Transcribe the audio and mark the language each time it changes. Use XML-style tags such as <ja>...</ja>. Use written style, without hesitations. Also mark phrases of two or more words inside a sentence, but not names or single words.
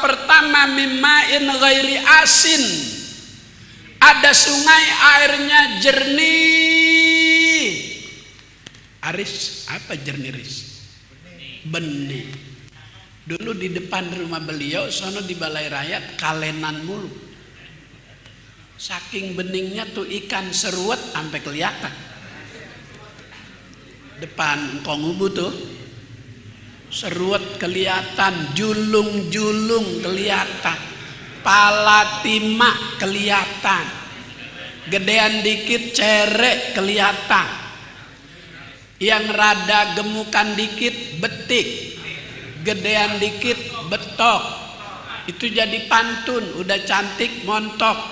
<id>Pertama,</id> <ar>من ماء غير آسن.</ar> <id>Ada sungai airnya jernih. Aris, apa jernih Ris? Benih. Dulu di depan rumah beliau, sono di Balai Rakyat, kalenan mulu. Saking beningnya tuh ikan seruat sampai kelihatan. Depan Konghubu tuh, seruat kelihatan, julung-julung kelihatan, pala timak kelihatan, gedean dikit cerek kelihatan. Yang rada gemukan dikit betik, gedean dikit betok. Itu jadi pantun, udah cantik montok.</id>